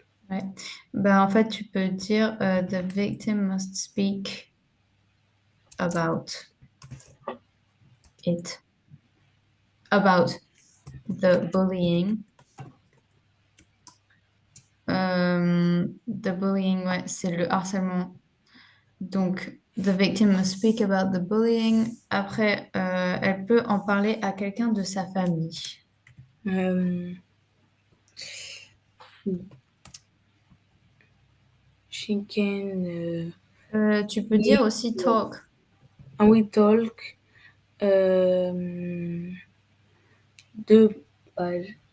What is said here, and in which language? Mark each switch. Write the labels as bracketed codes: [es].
[fr] Ouais. Ben, en fait, tu peux dire [en] the victim must speak about it, about the bullying The bullying, [fr] ouais, c'est le harcèlement. [en] Donc, the victim must speak about the bullying. [fr] Après, elle peut en parler à quelqu'un de sa famille. [en] Euh, she can [fr] Tu peux dire aussi talk. ah oui, talk. Euh, deux pages.